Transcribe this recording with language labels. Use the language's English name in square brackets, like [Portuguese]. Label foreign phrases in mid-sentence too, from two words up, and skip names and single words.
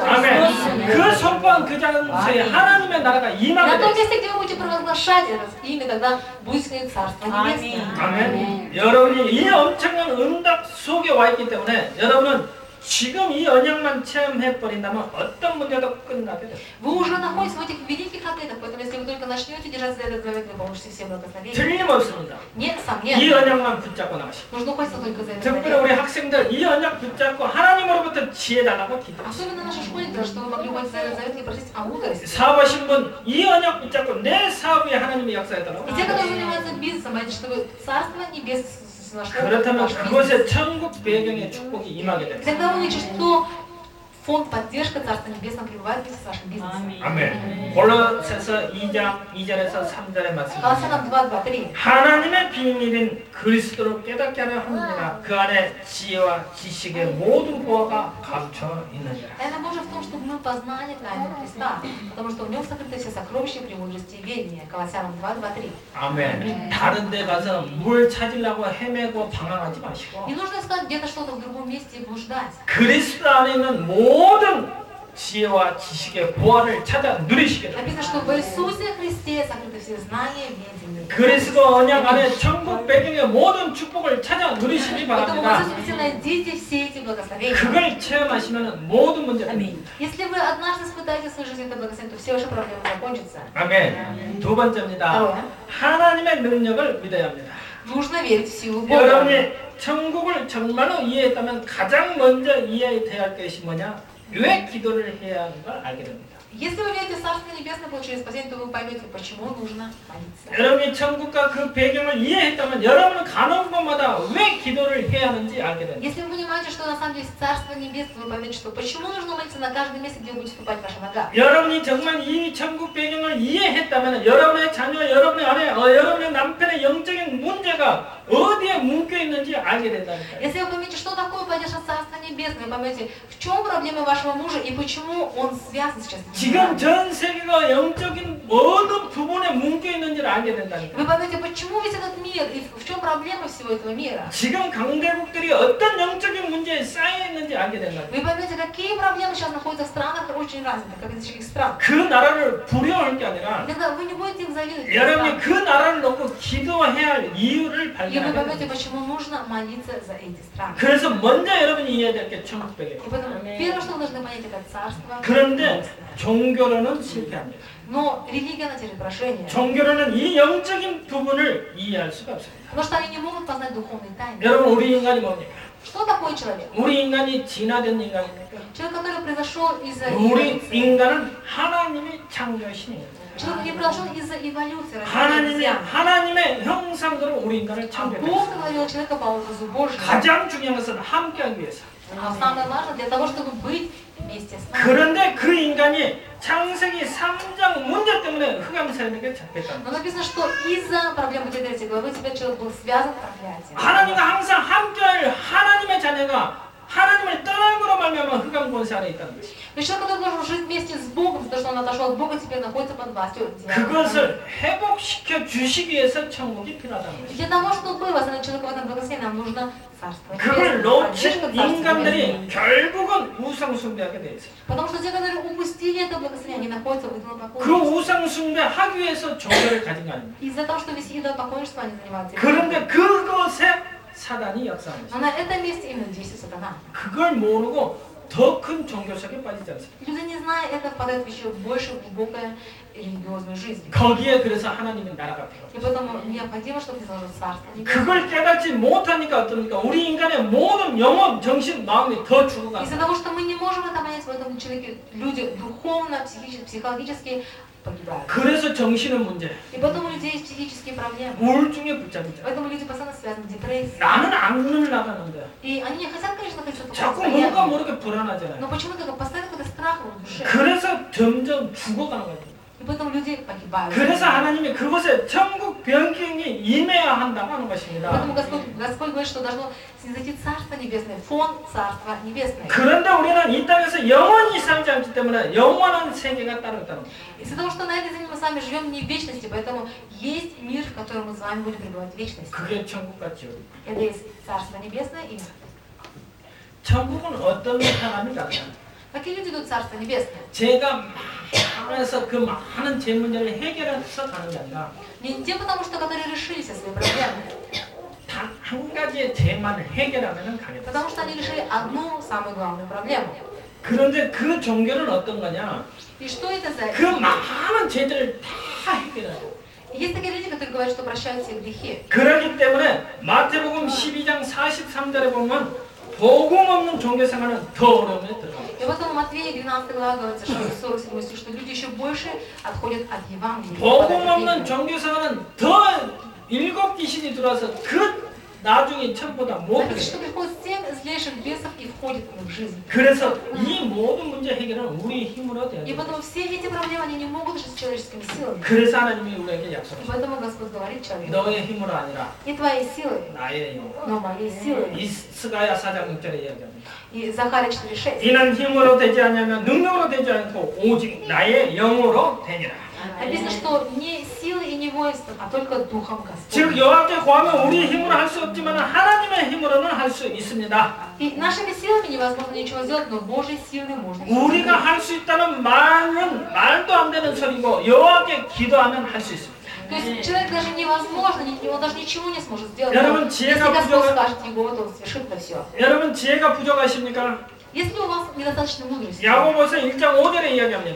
[Korean] 아멘. 그 선포한 그 장소에 하나님의 나라가 [Russian] На [Korean] 임하게 [Russian] том [Korean] 되시다. [Russian] месте, где вы будете провозглашать это имя, тогда будет Царство Небесное. [Korean] 아멘. 여러분이 이 엄청난 응답 속에 와 있기 때문에 여러분은 지금 이 언약만 체험해 버린다면 어떤 문제도 끝나게 돼요. [Russian] Вы уже находитесь в этих великих ответах, поэтому если вы только начнете держаться за этот завет, вы получите все благословения. [Korean] 틀림없습니다. [Russian] Нет [Korean] 이 [Russian] сомнений. [Korean] 언약만 붙잡고 나가시고 [Russian] Нужно ухватиться только за этот [Korean] 특별히 [Russian] завет. [Korean] 우리 학생들 이 언약 붙잡고 하나님으로부터 지혜 달라고 기도해요. [Russian] Особенно наши школьники, чтобы вы могли ухватиться за этот завет и просить о мудрости. [Korean] 사업하신 분 이 언약 붙잡고 내 사업 위에 하나님이 역사해 달라고. [Russian] И те, которые занимаются бизнесом, они, чтобы Царство Небес нашло [Korean] 그렇다면 [Russian] ваш бизнес. [Korean] 그곳에 천국 배경의 축복이 임하게 [Russian] И [Korean] 됩니다. [Russian] тогда вы увидите, что фонд поддержка Царства Небесного пребывает вместе с вашим бизнесом. [Korean] 아멘. 골로새서 2장 2절에서 3절의 말씀. [Russian] Колоссянам 2:2-3. [Korean] 하나님의 비밀인 그리스도를 깨닫게 하려 합니다. 그 안에 지혜와 지식의 모든 보화가 감춰 있느니라. [Russian] Тайна Божия в том, чтобы мы познали тайну Христа, потому что в нем сокрыты все сокровища премудрости и ведения. Колоссянам 2:2-3. [Korean] 아멘. 다른 데 가서 뭘 찾으려고 헤매고 방황하지 마시고 [Russian] Не нужно искать где-то что-то в другом месте и блуждать. [Korean] 그리스도 안에 있는 모든 지혜와 지식의 보화를 찾아 누리시게 됩니다. [Russian] Написано, что в Иисусе Христе сокрыты все знания, ведения. [Korean] 그리스도 언약 안에 천국 배경의 모든 축복을 찾아 누리시기 [Russian] Поэтому в [Korean] 바랍니다. [Russian] Иисусе Христе найдите все эти благословения. [Korean] 그걸 체험하시면 모든 문제가 됩니다. [Russian] Если вы однажды испытаете в своей жизни это благословение, то все ваши проблемы закончатся. [Korean] 아멘. 두 번째입니다. [Russian] Второе. [Korean] 하나님의 능력을 믿어야 합니다. [Russian] Нужно верить в силу Бога. [Korean] 여러분이 천국을 정말로 이해했다면 가장 먼저 이해해야 할 것이 뭐냐? 왜 기도를 해야 하는 걸 알게 됩니다. [Russian] Если вы верите в Царство Небесное, получили спасение, то вы поймете, почему нужно молиться. [Korean] 여러분이 천국과 그 배경을 이해했다면 여러분은 가는 곳마다 왜 기도를 해야 하는지 알게 됩니다. [Russian] Если вы понимаете, что на самом деле есть Царство Небесное, вы поймете, что почему нужно молиться на каждом месте, где будет ступать ваша нога. [Korean] 여러분이 정말 이 천국 배경을 이해했다면 여러분의 자녀, 여러분의 아내, 여러분의 남편의 영적인 문제가 어디에 묶여 있는지 알게 된다니까요. [Russian] Если вы поймете, что такое поддержка Царства Небесного, вы поймете, в чем проблема вашего мужа и почему он связан сейчас с [Korean] 지금 전 세계가 영적인 모든 부분에 묶여 있는지를 알게 된다니까요. [Russian] Вы поймете, почему весь этот мир и в чем проблема всего этого мира. [Korean] 지금 강대국들이 어떤 영적인 문제에 쌓여 있는지 알게 된다니까요. [Russian] Вы поймете, какие проблемы сейчас находятся в странах очень развитых, как этих стран. [Korean] 그 на라를 부려할 게 아니라 [Russian] Тогда вы не будете им завидовать. [Korean] 여러분이 그 나라를 놓고 기도해야 할 이유를 [Russian] И вы [Korean] 발견하게 [Russian] поймете, [Korean] 됩니다. [Russian] почему нужно молиться за эти страны. [Korean] 그래서 먼저 여러분이 이해해야 될 게 천국 배경. [Russian] И поэтому первое, что вы должны понять, это царство. [Korean] 그런데 종교로는 실패합니다. [Russian] Но религия, она терпит поражение. [Korean] 종교로는 이 영적인 부분을 이해할 수가 없습니다. [Russian] Потому что они не могут познать духовные тайны. [Korean] 여러분 우리 인간이 뭡니까? [Russian] Что такое человек? [Korean] 우리 인간이 진화된 인간입니까? [Russian] Человек, который произошел из-за [Korean] 우리 [Russian] эволюции. [Korean] 인간은 하나님이 창조하신 [Russian] Человек не произошел из-за эволюции. [Korean] 하나님의 형상대로 우리 인간을 [Russian] А [Korean] 창조했어요. [Russian] Бог сотворил человека по образу Божьему. [Korean] 가장 중요한 것은 함께하기 위해서. [Russian] А самое важное для того, чтобы быть вместе с нами. [Korean] 그런데 그 인간이 창세기 3장 문제 때문에 흑암세력에 잡혔다. [Russian] Но написано, что из-за проблем этой третьей главы теперь человек был связан проклятием. [Korean] 하나님과 항상 함께할 하나님의 자녀가 하나님을 떠남으로 말미암아 흑암 권세 안에 있다는 것이. [Russian] То есть человек, который должен жить вместе с Богом, потому что он отошел от Бога, теперь находится под властью дьявола. [Korean] 그것을 회복시켜 주시기 위해서 천국이 필요하다는 것이. [Russian] Для того, чтобы восстановить человека в этом благословении, нам нужно царство. [Korean] 그걸 [Russian] Поддержка [Korean] 놓친 [Russian] Царства [Korean] 인간들이 [Russian] Небесного. [Korean] 결국은 우상 숭배하게 돼 있어요. [Russian] Потому что те, которые упустили это благословение, они находятся в идолопоклонстве. [Korean] 그 우상 숭배하기 위해서 종교를 가진 거 아닙니까? [Russian] Из-за того, что весь идолопоклонничество они занимаются. [Korean] 그런데 그것에 사단이 역사합니다. [Russian] Но на этом месте именно действует сатана. [Korean] 그걸 모르고 더 큰 종교 속에 빠지지 않습니다. [Russian] Люди, не зная это, впадают в еще больше глубокое религиозную жизнь. [Korean] 거기에 그래서 하나님의 나라가 필요해요. [Russian] И поэтому необходимо, чтобы заложить царство. [Korean] 그걸 깨닫지 못하니까 어떻습니까? 우리 인간의 모든 영혼, 정신, 마음이 더 죽어가는 [Russian] Из-за того, что мы не можем это понять в этом человеке, люди духовно, психологически погибают. [Korean] 그래서 정신은 문제. [Russian] И поэтому у людей есть психические проблемы. [Korean] 우울증에 붙잡히죠. [Russian] Поэтому люди постоянно связаны с депрессией. [Korean] 나는 안 나가는데 [Russian] И они не хотят, конечно, находиться в таком [Korean] 자꾸 뭔가 [Russian] состоянии. [Korean] 모르게 불안하잖아요. [Russian] Но почему-то постоянно какой-то страх в душе. [Korean] 그래서 점점 죽어가는 거예요. [Russian] И поэтому люди погибают. [Korean] 그래서 하나님이 그곳에 천국 변경이 임해야 한다고 하는 것입니다. [Russian] Поэтому Господь говорит, что должно снизойти Царство Небесное, фон Царства Небесное. [Korean] 그런데 우리는 이 땅에서 영원히 살지 않기 때문에 영원한 세계가 따르다는 거예요. [Russian] Из-за того, что на этой земле мы с вами живем не в вечности, поэтому есть мир, в котором мы с вами будем пребывать в вечности. [Korean] 그게 천국과 지옥. [Russian] Это есть Царство Небесное и [Korean] 천국은 어떤 사람이 가냐? [Russian] какие люди идут в Царство Небесное? [Korean] 제가 하면서 그 많은 제 문제를 해결해서 가는 게 아니라 [Russian] Не те, потому что которые решили все свои проблемы, [Korean] 단 한 가지의 죄만 해결하면 가겠다. [Russian] потому что они решили одну самую главную проблему. [Korean] 그런데 그 종교는 어떤 거냐? [Russian] И что это за... [Korean] 그 많은 죄들을 다 해결해요. [Russian] Есть такие люди, которые говорят, что прощают все грехи. [Korean] 그렇기 때문에 마태복음 12장 43절에 보면 복음 없는 종교 생활은 더 어려움에 들어갑니다. [Russian] И вот в Матвея 12 глава говорится, что 47 стих, что люди еще больше отходят от Евангелия. [Korean] 복음 없는 종교 생활은 더 일곱 귀신이 들어와서 그 나중에 천보다 못 [Russian] Написано, что [Korean] 되게 [Russian] приходит 7 злейших наших бесов и входит в жизнь. [Korean] 그래서 이 모든 문제 해결은 우리 힘으로 돼야 [Russian] И [Korean] 돼요. [Russian] поэтому все эти проблемы, они не могут решить человеческими силами. [Korean] 그래서 하나님이 우리에게 [Russian] И [Korean] 약속하셨어요. [Russian] поэтому Господь говорит человеку, [Korean] 너의 힘으로 아니라 [Russian] не твоей силой, [Korean] 나의 힘으로. [Russian] но моей силой. [Korean] 이스가야 4장 6절에 이야기합니다. [Russian] И Захария 4:6. [Korean] 이는 힘으로 되지 않으면 능력으로 되지 않고 오직 나의 영으로 되니라. [Russian] Написано, что не силой и не воинством, а только Духом [Korean] 즉 [Russian] Господним. [Korean] 여호와께 구하면 우리 힘으로 할 수 없지만 하나님의 힘으로는 할 수 있습니다. [Russian] И нашими силами невозможно ничего сделать, но Божьей силой можно. всё [Korean] 우리가 [Russian] сделать. [Korean] 할 수 있다는 말은 말도 안 되는 소리고 여호와께 기도하면 할 수 있습니다. [Russian] То есть человек даже невозможно, он даже ничего не сможет сделать. [Korean] 여러분, [Russian] Но [Korean] 지혜가 [Russian] если Господь [Korean] 부족한- [Russian] скажет его, то он совершит это все. [Korean] 여러분 지혜가 부족하십니까? [Russian] Если у вас недостаточно мудрости, [Korean] 야고보서 1장 5절에 이야기합니다.